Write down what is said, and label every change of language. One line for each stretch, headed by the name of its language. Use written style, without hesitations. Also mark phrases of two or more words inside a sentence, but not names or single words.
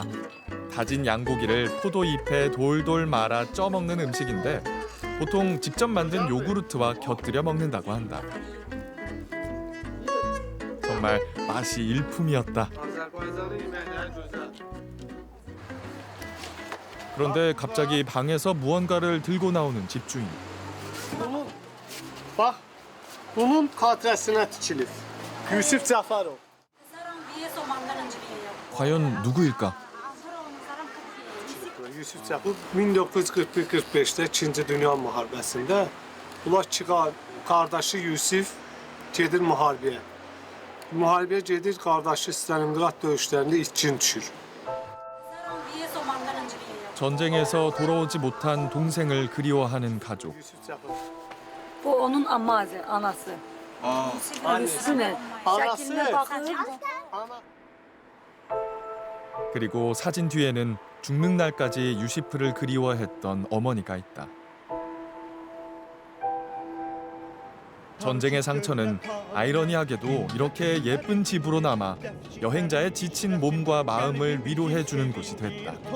Korean: 다진 양고기를 포도잎에 돌돌 말아 쪄 먹는 음식인데 보통 직접 만든 요구르트와 곁들여 먹는다고 한다. 정말 맛이 일품이었다. 그런데 갑자기 방에서 무언가를 들고 나오는 집주인.
Azerbaijani: Bax, Bunun xatirəsinə tikilib. Yusif Cəfərov.
Korean: 과연 누구일까?
Azerbaijani: Yusif Cəfərov 1941-45-də 2-ci Dünya müharibəsində bunlar iki qardaşı Yusif gedir müharibəyə. Müharibəyə gedir, qardaşı Stalingrad döyüşlərində itkin düşür.
Korean: 전쟁에서 돌아오지 못한 동생을 그리워하는 가족.
Azerbaijani: Bu onun anası.
Turkish: Yusuf'un şekline bakın.
Korean: 그리고 사진 뒤에는 죽는 날까지 유시프를 그리워했던 어머니가 있다. 전쟁의 상처는 아이러니하게도 이렇게 예쁜 집으로 남아 여행자의 지친 몸과 마음을 위로해 주는 곳이 됐다.